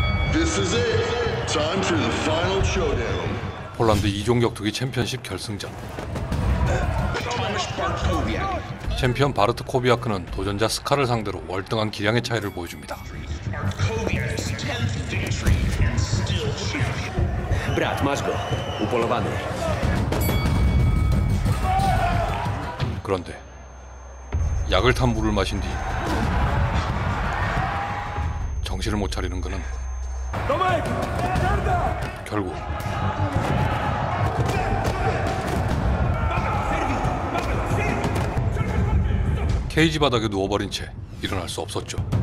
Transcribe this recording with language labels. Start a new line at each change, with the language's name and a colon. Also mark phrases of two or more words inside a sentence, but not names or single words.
English: This is it. Time for the final showdown.
Korean: 폴란드 2종 격투기 챔피언십 결승전. 챔피언 바르트 코비아크는 도전자 스카를 상대로 월등한 기량의 차이를 보여줍니다.
Polish: Brat, masz go. Upolowany.
Korean: 그런데 약을 탄 물을 마신 뒤 정신을 못 차리는 그는 결국 케이지 바닥에 누워버린 채 일어날 수 없었죠.